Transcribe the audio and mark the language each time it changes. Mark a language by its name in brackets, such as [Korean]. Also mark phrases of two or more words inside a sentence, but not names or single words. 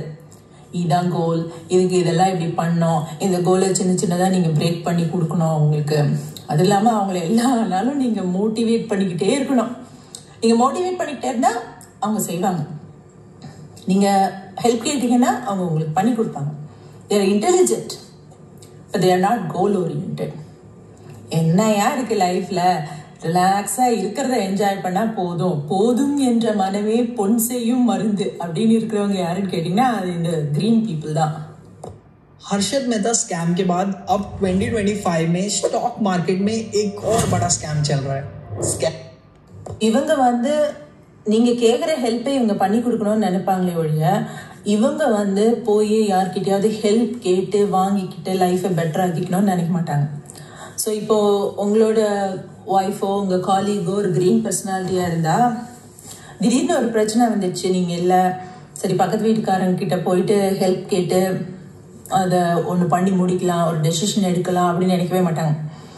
[Tamil] இதான் கோல், இதுக்கு இதெல்லாம் இப்படி பண்ணோம், இந்த கோலை சின்னதாக நீங்க பிரேக் பண்ணி கொடுக்கணும் அவங்களுக்கு. அது இல்லாமல் அவங்கள எல்லா நாளும் நீங்க மோட்டிவேட் பண்ணிக்கிட்டே இருக்கணும். நீங்க மோட்டிவேட் பண்ணிக்கிட்டே இருந்தா அவங்க செய்வாங்க. நீங்க ஹெல்ப் கேட்டீங்கன்னா அவங்க உங்களுக்கு பண்ணி கொடுப்பாங்க. [English] they are intelligent but they are not goal oriented. [Tamil] என்னையா இருக்கு லைஃப்ல, ரிலாக்ஸா இருக்கிறத என்ஜாய் பண்ணா போதும் என்ற மனமே பொன் செய்யும் மருந்து அப்படின்னு இருக்கிறவங்க யாருன்னு கேட்டீங்கன்னா அது இந்த [English] green people [Tamil] தான். [Hindi] हर्षद मेहता स्कैम के बाद अब 2025 में [English] stock market [Hindi] में एक और बड़ा स्कैम चल रहा है. [Tamil] இவங்க வந்து நீங்க கேட்குற ஹெல்ப்பை இவங்க பண்ணி கொடுக்கணும்னு நினைப்பாங்களே ஒழிய இவங்க வந்து போய் யார்கிட்டயாவது ஹெல்ப் கேட்டு வாங்கிக்கிட்டு லைஃபை பெட்டர் ஆக்கிக்கணும்னு நினைக்க மாட்டாங்க. ஸோ இப்போ உங்களோட ஒய்ஃபோ உங்கள் காலீகோ ஒரு கிரீன் பர்சனாலிட்டியாக இருந்தால் திடீர்னு ஒரு பிரச்சனை வந்துடுச்சு, நீங்கள் இல்லை சரி பக்கத்து வீட்டுக்காரங்க கிட்ட போயிட்டு ஹெல்ப் கேட்டு அதை ஒன்று பண்ணி முடிக்கலாம், ஒரு டெசிஷன் எடுக்கலாம் அப்படின்னு நினைக்கவே மாட்டாங்க.